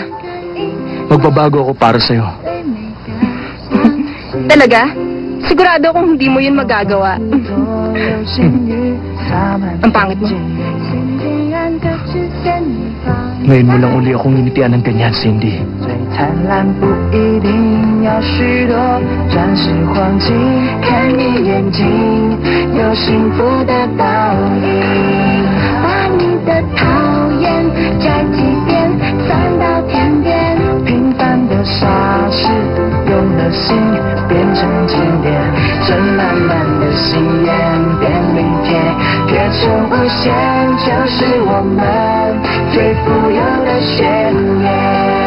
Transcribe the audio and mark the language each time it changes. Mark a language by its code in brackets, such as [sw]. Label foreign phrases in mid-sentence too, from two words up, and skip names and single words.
[tl] Magbabago ako para sa'yo. Talaga? Sigurado akong hindi mo yun magagawa. Ang pangit mo. Ngayon mo lang uli akong initian ng ganyan, Cindy. [zh] 最灿烂不一定要许多，钻石黄金，看你眼睛有幸福的倒影，把你的讨厌摘几遍，算到天边，平凡的傻事用了心变成经典，这满满的心愿变明天，贴成无限，就是我们最富有的宣言。